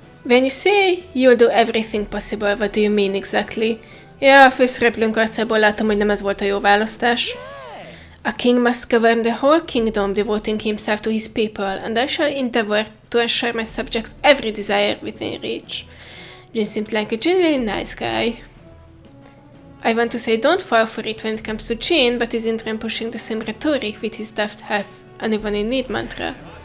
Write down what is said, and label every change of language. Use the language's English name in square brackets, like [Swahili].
[English] When you say you'll do everything possible, what do you mean exactly? [Hungarian] Ja, a főszereplőnk arcából látom, hogy nem ez volt a jó választás. [English] A king must govern the whole kingdom, devoting himself to his people, and I shall endeavor to ensure my subjects every desire within reach. Jin seemed like a genuinely nice guy. I want to say don't fall for it when it comes to Jin, but isn't Ren pushing the same rhetoric with his daft help anyone in need mantra?